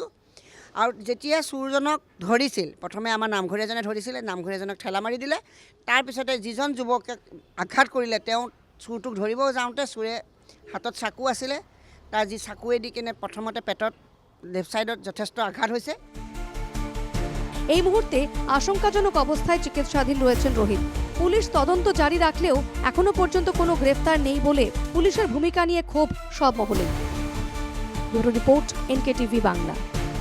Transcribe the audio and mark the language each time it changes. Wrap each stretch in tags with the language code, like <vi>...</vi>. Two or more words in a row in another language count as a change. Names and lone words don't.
<as>আৰু যেতিয়া চুৰজনক ধৰিছিল, প্ৰথমে আমাৰ নামঘৰীয়াজনে ধৰিছিলে, নামঘৰীয়াজনক ঠেলা মাৰি দিলে। তাৰপিছতে যিজন যুৱকে আঘাত কৰিলে, তেওঁ চুৰটোক ধৰিব যাওঁতে চোৰে হাতত চাকু আছিলে, তাৰ যি চাকুৱে দি কিনে প্ৰথমতে পেটত</as> <en>left sideত</en> <as>যথেষ্ট আঘাত হৈছে।</as> <bn>এই মুহূর্তে আশঙ্কাজনক অবস্থায় চিকিৎসাধীন রয়েছেন রোহিত। পুলিশ তদন্ত জারি রাখলেও এখনো পর্যন্ত কোনো গ্রেফতার নেই বলে পুলিশের ভূমিকা নিয়ে ক্ষোভ সব মহলে।</bn> <en>bureau report,</en> <bn>NKTV বাংলা।</bn>